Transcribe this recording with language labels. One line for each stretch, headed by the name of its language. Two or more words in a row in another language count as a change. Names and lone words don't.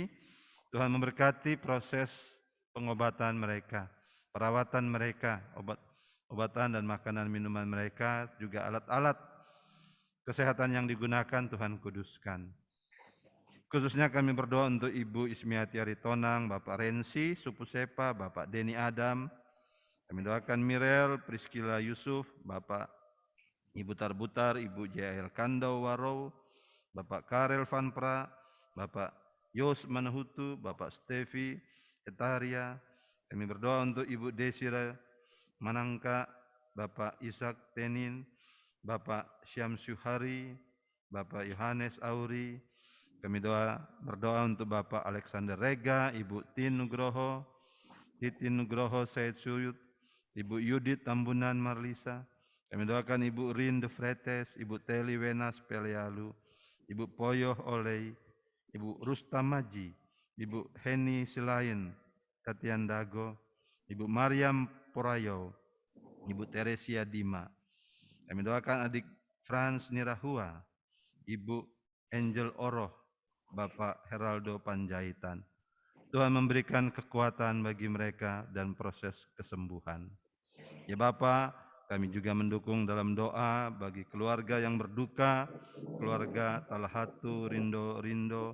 Indonesian: Tuhan memberkati proses pengobatan mereka, perawatan mereka, obatan dan makanan minuman mereka, juga alat-alat kesehatan yang digunakan Tuhan kuduskan. Khususnya kami berdoa untuk Ibu Ismiati Aritonang, Bapak Rensi, Supu Sepa, Bapak Denny Adam. Kami doakan Mirel, Priscilla Yusuf, Bapak Ibu Tarbutar, Ibu JL Kandau Warau, Bapak Karel Vanpra, Bapak Yos Manahutu, Bapak Stevi Etaria. Kami berdoa untuk Ibu Desira Manangka, Bapak Ishak Tenin, Bapak Syamsuhari, Bapak Yohanes Auri. Kami berdoa untuk Bapak Alexander Rega, Ibu Tin Nugroho, Titin Nugroho Said Suyut, Ibu Yudit Tambunan Marlisa. Kami doakan Ibu Rin De Fretes, Ibu Teli Wenas Pelialu, Ibu Poyoh Olei, Ibu Rustamaji, Ibu Heni Silain Katian Dago, Ibu Mariam Porayo, Ibu Teresia Dima. Kami doakan adik Frans Nirahua, Ibu Angel Oroh, Bapak Heraldo Panjaitan. Tuhan memberikan kekuatan bagi mereka dan proses kesembuhan. Ya Bapa, kami juga mendukung dalam doa bagi keluarga yang berduka, keluarga Talhatu, Rindo.